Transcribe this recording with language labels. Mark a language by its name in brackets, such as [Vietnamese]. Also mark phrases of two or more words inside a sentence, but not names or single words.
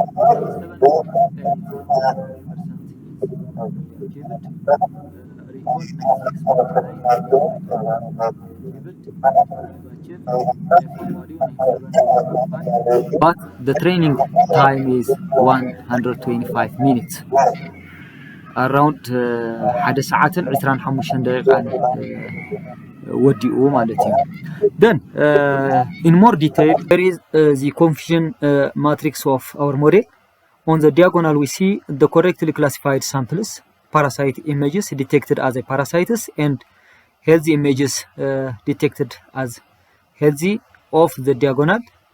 [English] 97.8% achieved, recall 96.9 but the training time is 125 minutes. Around [Tigrinya] ሓደ ሰዓትን 25 ደቂቃን ወዲኡ ማለት እዩ። [English] Then in more detail there is the confusion matrix of our model. On the diagonal we see the correctly classified samples, parasite images detected as a parasites and healthy images detected as healthy of the diagonal.